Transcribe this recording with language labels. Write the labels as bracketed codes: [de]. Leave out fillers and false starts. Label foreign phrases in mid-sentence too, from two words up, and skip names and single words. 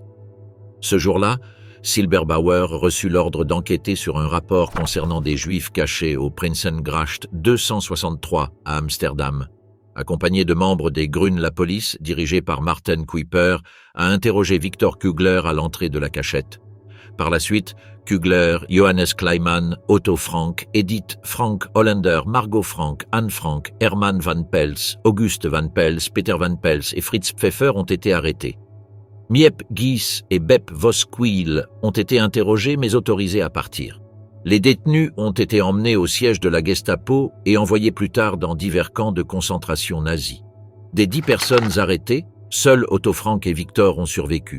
[fr] Ce jour-là, Silberbauer reçut l'ordre d'enquêter sur un rapport concernant des Juifs cachés au Prinsengracht 263 à Amsterdam. Accompagné de membres des Grünen, la police, dirigée par Martin Kuiper, a interrogé Victor Kugler à l'entrée de la cachette. Par la suite, Kugler, Johannes Kleiman, Otto Frank, Edith Frank Hollander, Margot Frank, Anne Frank, Hermann van Pels, Auguste van Pels, Peter van Pels et Fritz Pfeffer ont été arrêtés. Miep Gies et Bep Voskuil ont été interrogés mais autorisés à partir. Les détenus ont été emmenés au siège de la Gestapo et envoyés plus tard dans divers camps de concentration nazis. Des 10 personnes arrêtées, seuls Otto Frank et Victor ont survécu.